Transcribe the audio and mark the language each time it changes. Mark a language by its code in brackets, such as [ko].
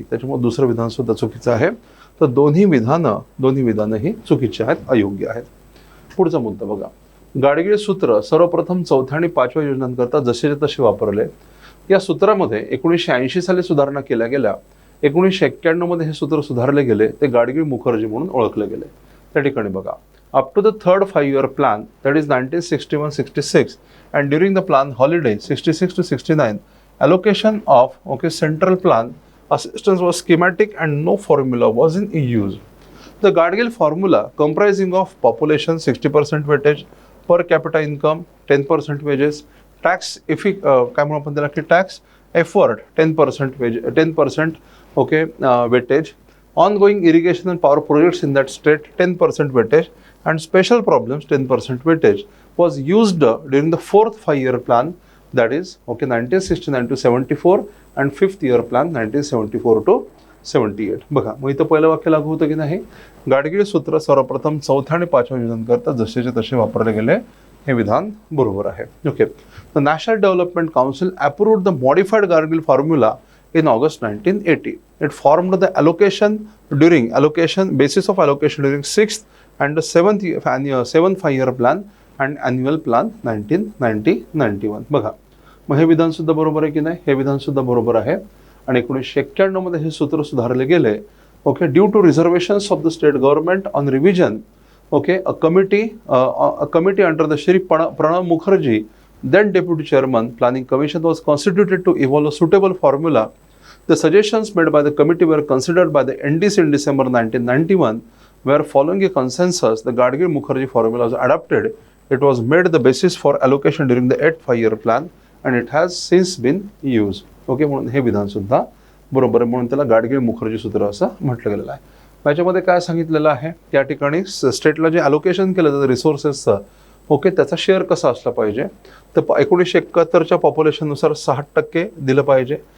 [mr] त्याच्यामुळे दुसरं विधान सुद्धा चुकीचं आहे. तर दोन्ही विधानं ही चुकीची आहेत, अयोग्य आहेत. पुढचा मुद्दा बघा. गाडगीळ सूत्र सर्वप्रथम 4थ्या आणि 5व्या योजनांकरता जसेचे तसे वापरले. या सूत्रामध्ये 1980 साली सुधारणा केल्या गेल्या. 1991 मध्ये हे सूत्र सुधारले गेले. ते गाडगीळ मुखर्जी म्हणून ओळखले गेले. त्या ठिकाणी बघा, [en] Up to the third 5-year plan that is 1961-66 and during the plan holiday 66 to 69 allocation of okay central plan assistance was schematic and no formula was in use. The Gadgil formula comprising of population 60% weightage, per capita income 10% wages, tax [mr] काय म्हणून आपण त्याला की [en] tax effort 10% okay weightage, ongoing irrigation and power projects in that state 10% weightage and special problems 10% weightage was used during the fourth 5-year plan. That is okay 1969 to 74 and 5th year plan 1974 to 78. [mr] बघा, मग इथं पहिलं वाक्य लागू होतं की नाही. गाडगीळ सूत्र सर्वप्रथम 4थ्या आणि 5व्या योजनांकरता जसेचे तसे वापरले गेले. हे विधान बरोबर आहे. [en] Okay, the national development council approved the modified Gadgil formula in August 1980. It formed the allocation basis of allocation during 6th and the 7th 5-year plan and annual plan 1990-91. [mr] बघा, मग हे विधान सुद्धा बरोबर आहे की नाही. हे विधान सुद्धा बरोबर आहे. आणि 1991 मध्ये हे सूत्र सुधारले गेले. [en] Okay, due to reservations of the state government on revision okay a committee under the Shri Pranab Mukherjee then deputy chairman planning commission was constituted to evolve a suitable formula. The suggestions made by the committee were considered by the NDC in December 1991, where following a consensus the Gadgil Mukherjee formula was adopted. It was made the basis for allocation during the 8th 5-year plan and it has since been used. [mr] Okay, म्हणून हे विधान सुद्धा बरोबर आहे. म्हणून त्याला गाडगीळ मुखर्जी सूत्र असं म्हटलं गेलेलं आहे. याच्यामध्ये काय सांगितलेलं आहे, त्या ठिकाणी स्टेटला जे अलोकेशन केलं जातं रिसोर्सेसचं ओके त्याचा शेअर कसा असला पाहिजे. तर 1971च्या पॉप्युलेशननुसार 60% दिलं पाहिजे.